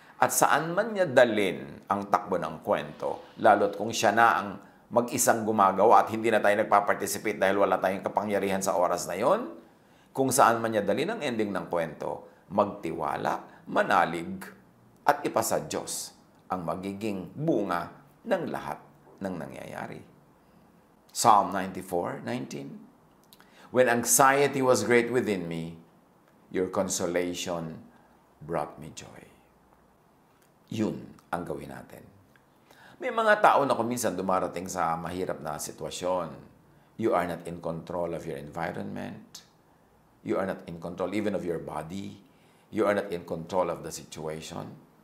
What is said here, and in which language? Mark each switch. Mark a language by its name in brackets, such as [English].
[Filipino] At saan man niya dalin ang takbo ng kwento, lalo't kung siya na ang mag-isang gumagawa at hindi na tayo nagpa-participate dahil wala tayong kapangyarihan sa oras na yon, kung saan man niya dalin ang ending ng kwento, magtiwala, manalig, at ipasa Diyos ang magiging bunga ng lahat ng nangyayari. [English] Psalm 94:19. When anxiety was great within me, your consolation brought me joy. [Filipino] Yun ang gawin natin. May mga tao na kuminsan dumarating sa mahirap na sitwasyon. [English] You are not in control of your environment. You are not in control even of your body. You are not in control of the situation.